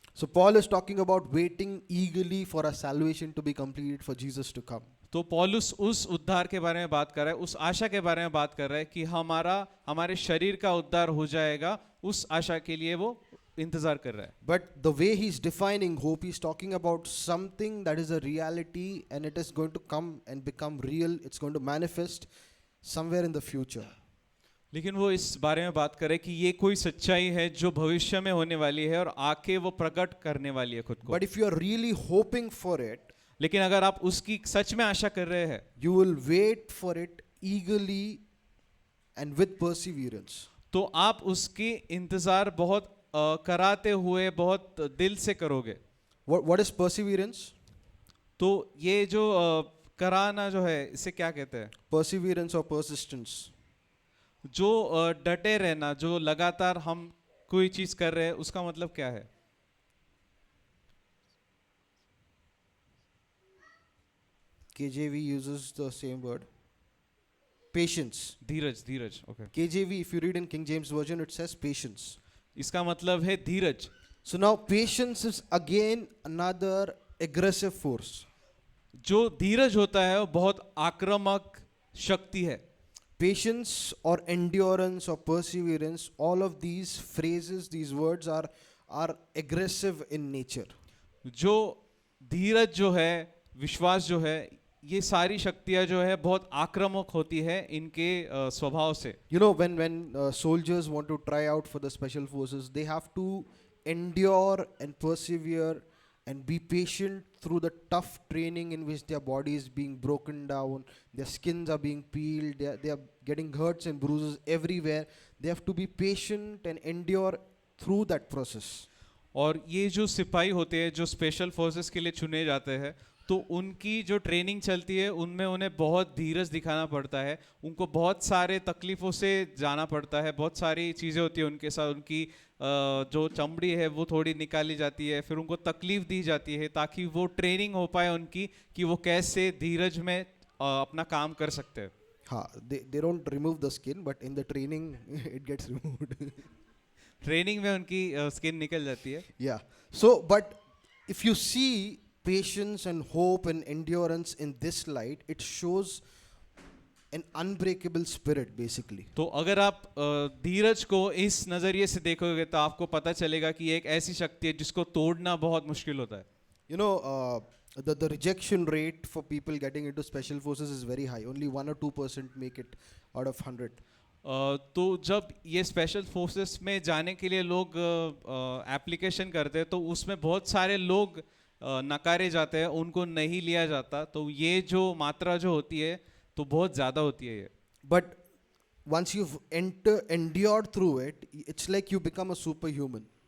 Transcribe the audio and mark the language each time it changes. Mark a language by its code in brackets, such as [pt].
[en] So Paul is talking about waiting eagerly for our salvation to be completed, for Jesus to come. [hi] तो पौलुस उस उद्धार के बारे में बात कर रहा है, उस आशा के बारे में बात कर रहा है कि हमारे शरीर का उद्धार हो जाएगा, उस आशा के लिए वो इंतजार कर रहा है. [en] But the way he's defining hope, he's talking about something that is a reality and it is going to come and become real. It's going to manifest somewhere in the future. [hi] लेकिन वो इस बारे में बात करे कि ये कोई सच्चाई है जो भविष्य में होने वाली है और आके वो प्रकट करने वाली है खुद को. [en] But if you are really hoping for it, [hi] लेकिन अगर आप उसकी सच में आशा कर रहे हैं, [en] you will wait for it eagerly and with perseverance. [hi] तो आप उसकी इंतजार बहुत कराते हुए बहुत दिल से करोगे. [en] What is perseverance? [hi] तो ये जो कराना जो है, इसे क्या कहते हैं? [en] Perseverance or persistence. [hi] जो डटे रहना, जो लगातार हम कोई चीज कर रहे हैं, उसका मतलब क्या है? [en] KJV uses the same word. Patience. [hi] Dheeraj. Okay. [en] KJV, if you read in King James Version, it says patience. [hi] इसका मतलब है धीरज. [en] So now patience is again another aggressive force. [hi] जो धीरज होता है वो बहुत आक्रामक शक्ति है. [en] Patience or endurance or perseverance, all of these phrases, these words are aggressive in nature. [hi] जो धीरज जो है, विश्वास जो है, ये सारी शक्तियां जो है बहुत आक्रामक होती है इनके स्वभाव से. [en] You know, when soldiers want to try out for the special forces, they have to endure and persevere and be patient through the tough training in which their body is being broken down, their skins are being peeled, they are getting hurts and bruises everywhere. They have to be patient and endure through that process. [hi] और ये जो सिपाही होते हैं, जो special forces के लिए चुने जाते हैं, तो उनकी जो ट्रेनिंग चलती है उनमें उन्हें बहुत धीरज दिखाना पड़ता है. उनको बहुत सारे तकलीफ़ों से जाना पड़ता है, बहुत सारी चीज़ें होती है उनके साथ. उनकी जो चमड़ी है वो थोड़ी निकाली जाती है, फिर उनको तकलीफ़ दी जाती है ताकि वो ट्रेनिंग हो पाए उनकी कि वो कैसे धीरज में अपना काम कर सकते हैं. [en] हाँ, they don't remove the skin, but in the training it gets removed. [hi] Training में उनकी स्किन निकल जाती है. [en] Yeah. So, but if you see patience and hope and endurance in this light, it shows an unbreakable spirit basically. [hi] तो अगर आप धीरज को इस नज़रिए से देखोगे तो आपको पता चलेगा कि एक ऐसी शक्ति है जिसको तोड़ना बहुत मुश्किल होता है. [en] You know, the rejection rate for people getting into special forces is very high. Only 1 or 2% make it out of 100. [hi] तो जब ये स्पेशल फोर्सेस में जाने के लिए लोग एप्लीकेशन करते हैं तो उसमें बहुत सारे लोग नकारे जाते हैं, उनको नहीं लिया जाता. तो ये जो मात्रा जो होती है तो बहुत ज़्यादा होती है ये. [en] But once you've endured through it, it's like you become a superhuman.